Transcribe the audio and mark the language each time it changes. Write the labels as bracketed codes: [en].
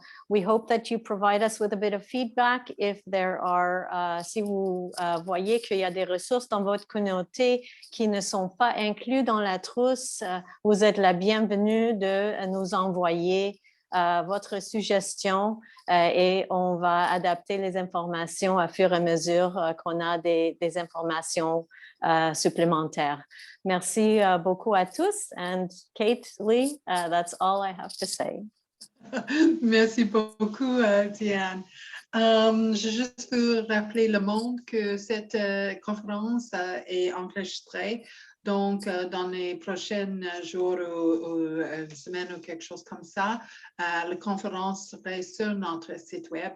[en] We hope that you provide us with a bit of feedback if there are, [fr] si vous voyez qu'il y a des ressources dans votre communauté qui ne sont pas incluses dans la trousse, vous êtes la bienvenue de nous envoyer votre suggestion et on va adapter les informations à fur et à mesure qu'on a des informations supplémentaires. Merci beaucoup à tous. [en] And Kate, Lee, that's all I have to say. [fr] Merci beaucoup, Diane. Je juste veux rappeler le monde que cette conférence est enregistrée. Donc, dans les prochains jours ou semaines ou quelque chose comme ça, la conférence serait sur notre site web.